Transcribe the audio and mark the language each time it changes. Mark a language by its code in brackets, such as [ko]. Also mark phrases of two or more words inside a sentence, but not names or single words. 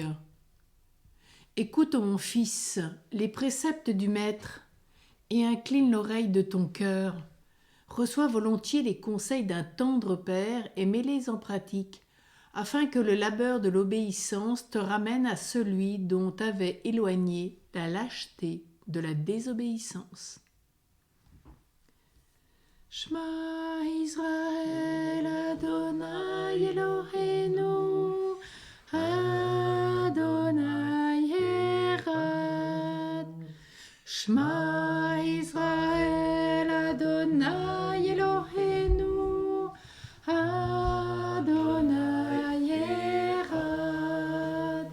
[fr] Écoute, mon fils, les préceptes du Maître et incline l'oreille de ton cœur. Reçois volontiers les conseils d'un tendre père et mets-les en pratique, afin que le labeur de l'obéissance te ramène à celui dont t'avait éloigné la lâcheté de la désobéissance. [he] שמע ישראל אדני אלהינו אדני אחד. שמע ישראל אדני אלהינו אדני אחד.